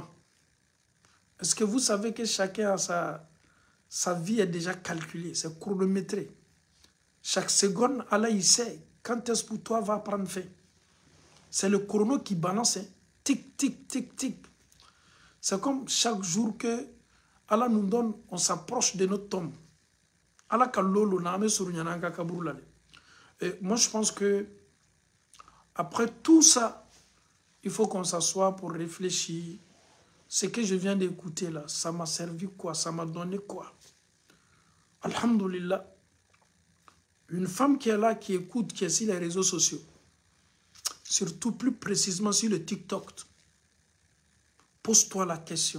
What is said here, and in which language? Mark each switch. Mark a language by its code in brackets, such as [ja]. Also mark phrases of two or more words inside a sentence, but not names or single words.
[fr] Est-ce que vous savez que chacun a sa vie est déjà calculée, c'est chronométré. Chaque seconde, Allah, il sait quand est-ce que pour toi va prendre fin. C'est le chrono qui balance. Hein. Tic, tic, tic, tic. C'est comme chaque jour que Allah nous donne, on s'approche de notre tombe. [bm] Allah kalolo na ame surunyananga kaburulale. [fr] Et moi, je pense que après tout ça, il faut qu'on s'assoie pour réfléchir. Ce que je viens d'écouter là, ça m'a servi quoi? Ça m'a donné quoi? Alhamdulillah. Une femme qui est là, qui écoute, qui est sur les réseaux sociaux, surtout plus précisément sur le TikTok, pose-toi la question.